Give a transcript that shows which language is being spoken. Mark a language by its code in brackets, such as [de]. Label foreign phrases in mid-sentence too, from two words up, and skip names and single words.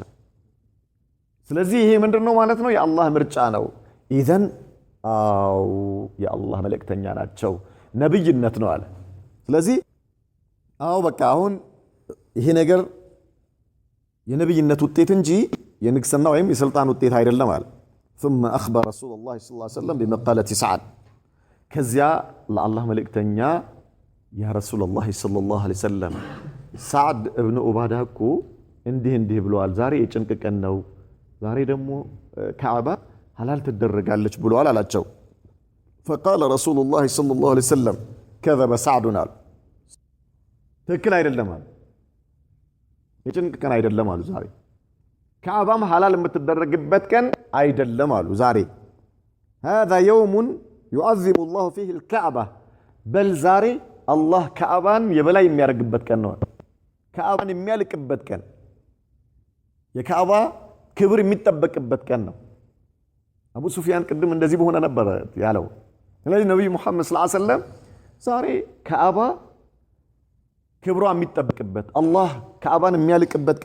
[am] ስለዚህ ይሄ ምንድነው ማለት ነው? የአላህ ምርጫ ነው። ኢዘን አው የአላህ መልእክተኛ ናቸው፣ ነብይነት ነው አለ። ስለዚህ አው በቃ አሁን ይሄ ነገር የነብይነት ውጤት እንጂ የንግስና ወይም የስልጣን ውጤት አይደለም አለ። [ar] ثم اخبر رسول الله صلى الله عليه وسلم بمقالة سعد [am] ከዚያ ለአላህ መልእክተኛ ያ [ar] رسول الله صلى الله عليه وسلم سعد ابن عبادة [am] እኮ እንዲህ ብለዋል። ዛሬ የጭንቅ ቀን ነው፣ ዛሬ ደግሞ ካዕባ ሐላል ትደረጋለች ብለዋል አላቸው። [ar] فقال رسول الله صلى الله عليه وسلم كذب سعد [am] አሉ። ትክክል አይደለም አሉ። የጭንቅ ቀን አይደለም አሉ። ዛሬ ካዕባም ሐላል የምትደረግበት ቀን አይደለም አሉ። ዛሬ [ar] هذا يوم يعظم الله فيه الكعبة بل [am] ዛሬ አላህ ካዕባን የበላይ የሚያደርግበት ቀን ነው። ካዕባን የሚያልቅበት ቀን፣ የካዕባ ክብር የሚጠበቅበት ቀን ነው። አቡ ሱፊያን ቅድም እንደዚህ በሆነ ነበር ያለው። ስለዚህ ነብዩ መሐመድ [ar] صلى الله عليه وسلم [am] ዛሬ ካዕባ ክብሯ የሚጠበቅበት አላህ ካዕባን የሚያልቅበት ቀን